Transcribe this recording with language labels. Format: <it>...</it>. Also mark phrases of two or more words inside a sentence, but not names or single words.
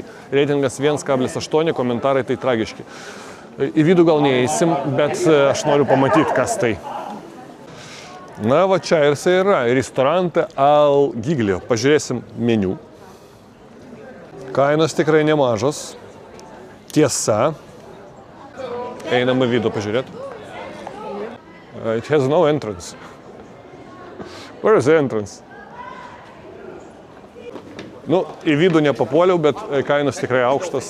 <lt>Reitingas 1,8, komentarai tai tragiški. Į vidų gal neįsim, bet aš noriu pamatyti, kas tai. Na, va čia ir jisai yra. Ristorante Al Giglio. Pažiūrėsim meniu. Kainos tikrai nemažos. Tiesa. Einam į vidų pažiūrėti.</lt> <en>It has no entrance. Where is the entrance?</en> <lt>Nu, į vidų nepapuoliau, bet kainos tikrai aukštas.</lt>